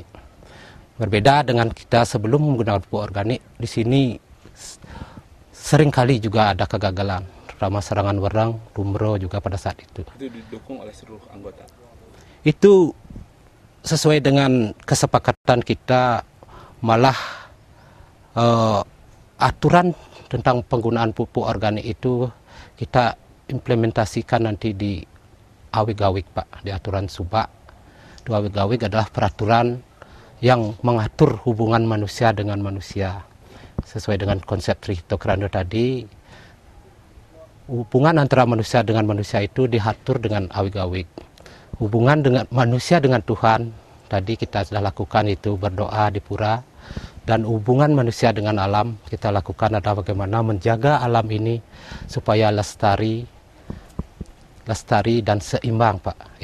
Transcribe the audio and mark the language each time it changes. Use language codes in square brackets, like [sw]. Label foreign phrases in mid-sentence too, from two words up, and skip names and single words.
[id] Berbeda dengan kita sebelum menggunakan pupuk organik, di sini seringkali juga ada kegagalan, terutama serangan wereng, tumro juga pada saat itu. Itu didukung oleh seluruh anggota? Itu sesuai dengan kesepakatan kita, malah aturan tentang penggunaan pupuk organik itu kita implementasikan nanti di Awig-awig, Pak, di aturan Subak. Di Awig-awig adalah peraturan yang mengatur hubungan manusia dengan manusia. Sesuai dengan konsep Trihita Karana tadi, hubungan antara manusia dengan manusia itu diatur dengan Awig-awig. Hubungan dengan manusia dengan Tuhan, tadi kita sudah lakukan itu berdoa di pura, dan hubungan manusia dengan alam kita lakukan adalah bagaimana menjaga alam ini supaya lestari dan seimbang, Pak.